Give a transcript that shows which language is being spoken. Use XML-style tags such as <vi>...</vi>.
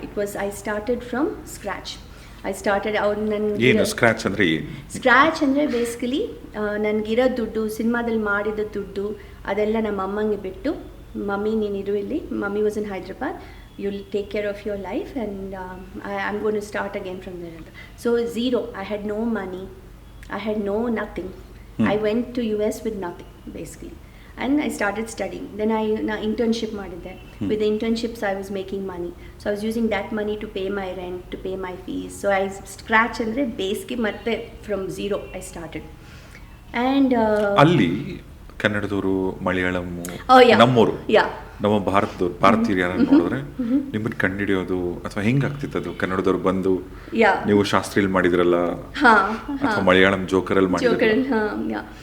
<en>It was I started from scratch.</en> <kn>ಅವ್ರು ನನಗೆ scratch ಅಂದರೆ ಬೇಸಿಕಲಿ ನನಗಿರೋ ದುಡ್ಡು, ಸಿನಿಮಾದಲ್ಲಿ ಮಾಡಿದ ದುಡ್ಡು ಅದೆಲ್ಲ ನಮ್ಮ ಅಮ್ಮಂಗೆ ಬಿಟ್ಟು, ಮಮ್ಮಿ ನೀನಿರು ಇಲ್ಲಿ,</kn> <en>Mummy was in Hyderabad, you'll take care of your life and I'm going to start again from there. So zero, I had no money, I had nothing. I went to US with nothing basically, and I started studying. Then I internship</en> <kn>madide.</kn> <en>With the internships I was making money, so I was using that money to pay my rent, to pay my fees. So I scratch</en> <kn>andre</kn> <en>basically</en> <kn>matte</kn> <en>from zero I started. And</en> <kn>ಅಲ್ಲಿ ಕನ್ನಡದವರು, ಮಲಯಾಳಂ, ನಮ್ಮವರು, ನಮ್ಮ ಭಾರತೀಯರು ಯಾರನ್ನು ನೋಡಿದ್ರೆ ನಿಮ್ಮನ್ನು ಕಂಡುಹಿಡಿಯೋದು ಅಥವಾ ಹೆಂಗಾಗ್ತಿತ್ತು ಅದು? ಕನ್ನಡದವ್ರು ಬಂದು ನೀವು ಶಾಸ್ತ್ರಿಯಲ್ಲಿ ಮಾಡಿದ್ರಲ್ಲ, ಅಥವಾ ಮಲಯಾಳಂ ಜೋಕರಲ್ಲಿ ಮಾಡಿದ್ರಲ್ಲ.</kn>